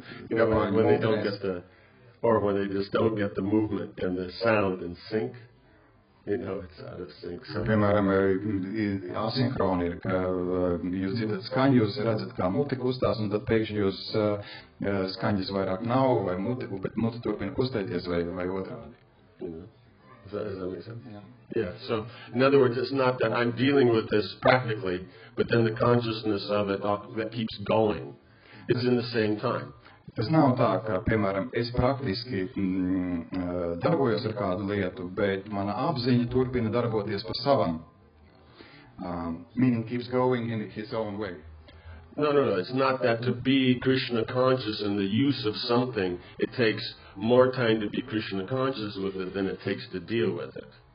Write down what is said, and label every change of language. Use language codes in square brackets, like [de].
[en] you know, when they don't get the, or when they just don't get the movement and the sound in sync, you know, it's out of sync. So, [lv] piemēram, asinhroni ir, ka jūs dzirdat skaņu, jūs redzat, kā muti kustās, un tad pēkšņi jūs skaņas vairāk nav, vai bet muti turpina kustēties, vai otrādi. [en] You know, does that make sense? Yeah. So, in other words, it's not that I'm dealing with this practically, but then the consciousness of it that keeps going. It's in the same time. [lv] Tas nav tā, ka, piemēram, es praktiski darbojos ar kādu lietu, bet mana apziņa turpina darboties pa savam. [en] Meaning keeps going in his own way. No. It's not that to be Krishna conscious in the use of something, it takes more time to be Krishna conscious with it than it takes to deal with it.